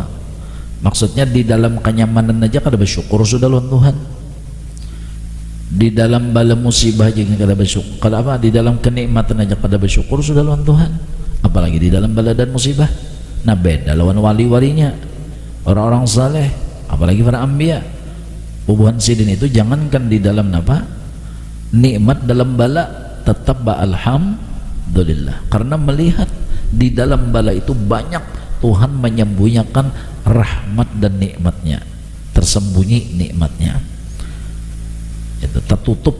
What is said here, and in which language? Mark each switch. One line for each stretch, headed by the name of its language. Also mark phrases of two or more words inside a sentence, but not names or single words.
Banjar: Maksudnya di dalam kenyamanan aja kada bersyukur sudah lawan Tuhan. Di dalam bala musibah aja kada bersyukur, kada apa? Di dalam kenikmatan aja kada bersyukur sudah lawan Tuhan. Apalagi di dalam bala dan musibah. Nah beda lawan wali-walinya, orang-orang saleh, apalagi para anbiya. Hubungan sidin itu jangankan di dalam apa?
Indonesian: Nikmat dalam bala, tetap alhamdulillah. Karena melihat di dalam bala itu banyak Tuhan menyembunyikan rahmat dan nikmatnya, tersembunyi nikmatnya, itu tertutup.